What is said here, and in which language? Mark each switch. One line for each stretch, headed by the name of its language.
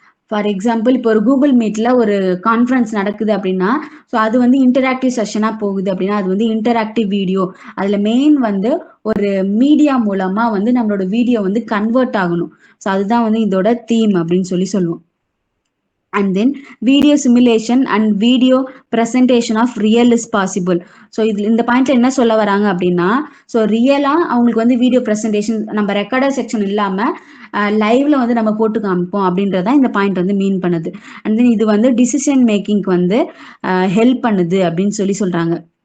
Tamil: For example இப்போ ஒரு Google மீட்ல ஒரு கான்ஃபரன்ஸ் நடக்குது அப்படின்னா ஸோ அது வந்து இன்டராக்டிவ் செஷனா போகுது அப்படின்னா அது வந்து இன்டராக்டிவ் வீடியோ. அதுல மெயின் வந்து ஒரு மீடியா மூலமா வந்து நம்மளோட வீடியோ வந்து கன்வெர்ட் ஆகணும். ஸோ அதுதான் வந்து இதோட தீம் அப்படின்னு சொல்லுவோம்.
English: and then video simulation and video presentation of real is possible.
Tamil: So இது இந்த பாயிண்ட்ல என்ன சொல்ல வராங்க அப்படின்னா, ஸோ ரியலா அவங்களுக்கு வந்து வீடியோ ப்ரெசன்டேஷன் நம்ம ரெக்கார்டர் செக்ஷன் இல்லாம லைவ்ல வந்து நம்ம போட்டு காமிப்போம் அப்படின்றதான் இந்த பாயிண்ட் வந்து மீன் பண்ணுது. அண்ட் தென் இது வந்து டிசிஷன் மேக்கிங்க்கு வந்து ஹெல்ப் பண்ணுது அப்படின்னு சொல்றாங்க.